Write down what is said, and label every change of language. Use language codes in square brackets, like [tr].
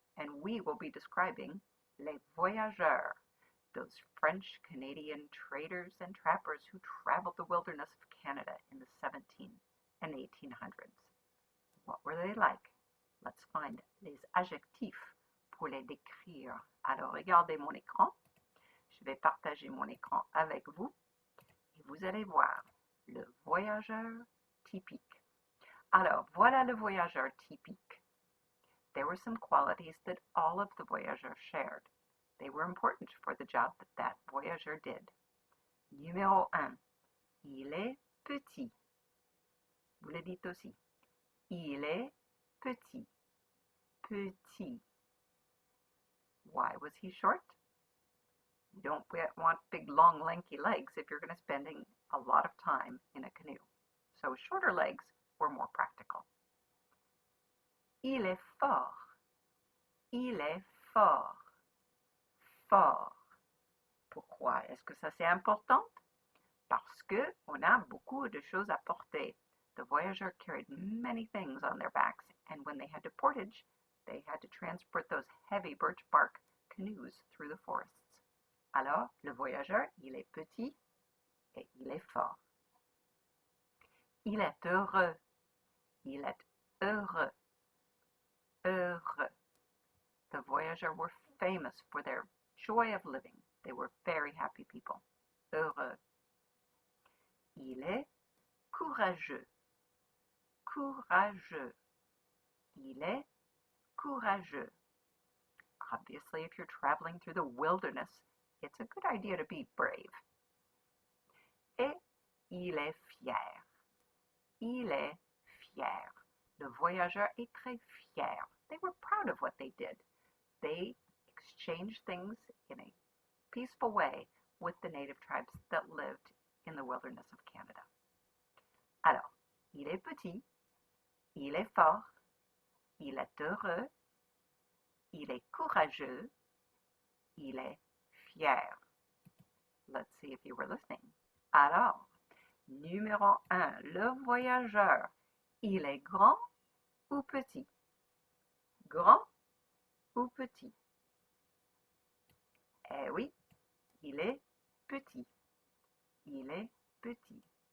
[en] And we will be describing les voyageurs, those French Canadian traders and trappers who traveled the wilderness of Canada in the 17 and 1800s. What were they like? Let's find [fr] les adjectifs pour les décrire. Alors, regardez mon écran. Je vais partager mon écran avec vous et vous allez voir le voyageur typique. Alors, voilà le voyageur typique. [en] There were some qualities that all of the voyageurs shared. They were important for the job that voyageur did. [fr] Numéro 1. Il est petit. Vous le dites aussi. Il est petit. Petit. [en] Why was he short? You don't want big, long, lanky legs if you're going to be spending a lot of time in a canoe. So shorter legs were more practical. [fr] Il est fort. Il est fort. Fort. Pourquoi est-ce que ça c'est important? Parce que on a beaucoup de choses à porter. [en] The voyageurs carried many things on their backs, and when they had to portage, they had to transport those heavy birch bark canoes through the forests. [fr] Alors, le voyageur, il est petit et il est fort. Il est heureux. Il est heureux. Heureux. [en] The voyageurs were famous for their joy of living. They were very happy people. [fr] Heureux. Il est courageux. Courageux. Il est courageux. [en] Obviously, if you're traveling through the wilderness, it's a good idea to be brave. [fr] Et il est fier. Il est fier. Le voyageur est très fier. [en] They were proud of what they did. They exchanged things in a peaceful way with the native tribes that lived in the wilderness of Canada. [fr] Alors, il est petit, il est fort, il est heureux, il est courageux, il est fier. [en] Let's see if you were listening. [fr] Alors, numéro 1, le voyageur, il est grand ou petit? Grand ou petit? Eh oui, il est petit. Il est petit.